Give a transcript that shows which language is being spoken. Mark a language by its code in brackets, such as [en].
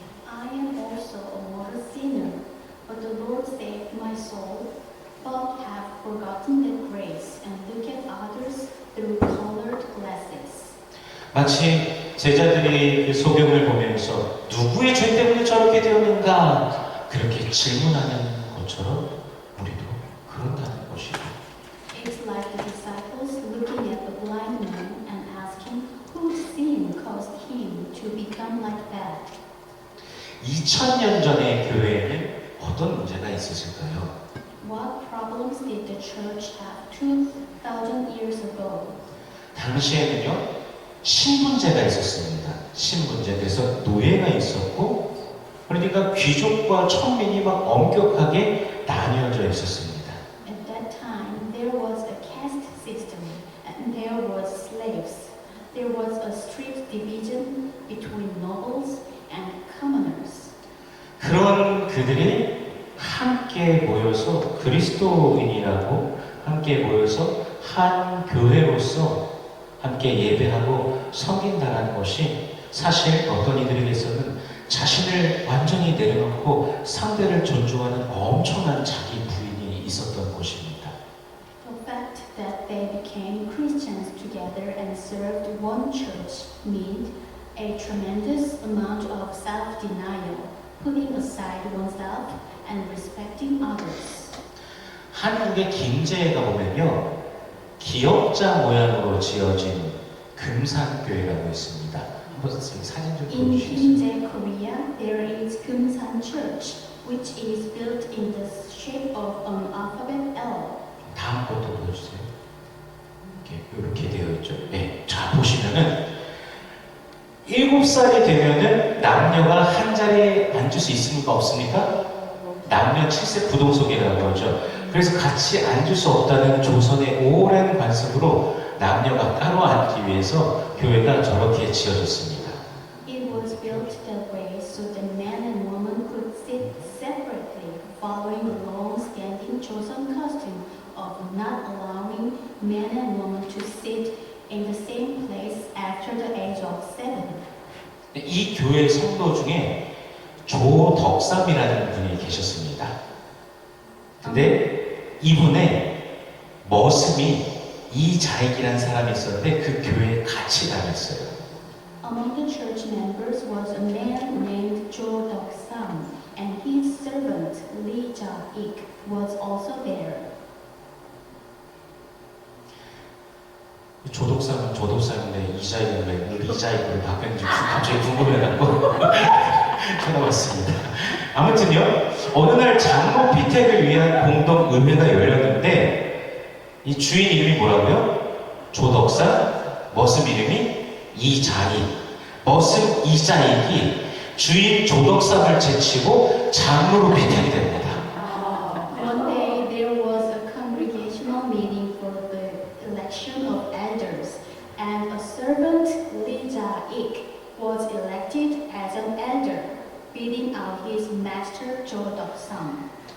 [en] I am also a mortal sinner, but the Lord saved my soul, but have forgotten that grace and look at others through colored glasses. [ko] 마치 제자들이 그 소경을 보면서 누구의 죄 때문에 저렇게 되었는가 그렇게 질문하는 것처럼 우리도 그런다는 것이죠. [en] It's like the disciples looking at the blind man and asking whose sin caused him to become like that. [ko] 2000년 전의 교회에는 어떤 문제가 있었을까요? [en] What problems did the church have 2,000 years ago? [ko] 당시에는요, 신분제가 있었습니다. 신분제. 그래서 노예가 있었고, 그러니까 귀족과 천민이 막 엄격하게 나뉘어져 있었습니다. [en] At that time, there was a caste system and there was slaves. There was a strict division between nobles and commoners. [ko] 그런 그들이 함께 모여서 그리스도인이라고 함께 모여서 한 교회로서 함께 예배하고 섬긴다는 것이 사실 어떤 이들에게서는 자신을 완전히 내려놓고 상대를 존중하는 엄청난 자기 부인이 있었던 것입니다. [en] The fact that they became Christians together and served one church meant a tremendous amount of self-denial, putting aside oneself and respecting others. [ko] 한국의 김제에 가보면요, 기역자 모양으로 지어진 금산교회라고 있습니다. 한번 사진 좀 [en] In [ko] 보여주시겠어요? [en] Kimje, Korea, there is Kumsan Church, which is built in the shape of an alphabet L. [ko] 다음 것도 보여주세요. 이렇게 되어 있죠. 네, 자 보시면은 7살이 되면은 남녀가 한 자리에 앉을 수 있습니까? 없습니까? 남녀 7세 부동석이라고 하죠. 그래서 같이 앉을 수 없다는 조선의 오랜 관습으로 남녀가 따로 앉기 위해서 교회가 저렇게 지어졌습니다. [en] It was built that way so that man and woman could sit separately, following the long-standing Joseon custom of not allowing man and woman to sit in the same place after the age of 7. [ko] 이 교회 성도 중에 조덕삼이라는 분이 계셨습니다. 근데 이분의 머슴이 이자익이라는 사람이 있었는데 그 교회에 같이 다녔어요. [en] Among the church members was a man named Jo Dok-sam, and his servant Lee Ja-ik was also there. [ko] 조독삼은 조독삼인데 이자익은 왜 이자익으로 바뀌었는지 갑자기 궁금해갖고 찾아봤습니다. 아무튼요, 어느 날 장로 피택을 위한 공동 의회가 열렸는데 이 주인 이름이 뭐라고요? 조덕삼, 머슴 이름이 이자익. 머슴 이자익이 주인 조덕삼을 제치고 장로로 피택이 됩니다. [en] One day there was a congregational meeting for the election of elders, and a servant Lee Ja-ik was elected as an elder, beating out his master Jo Dok-sam.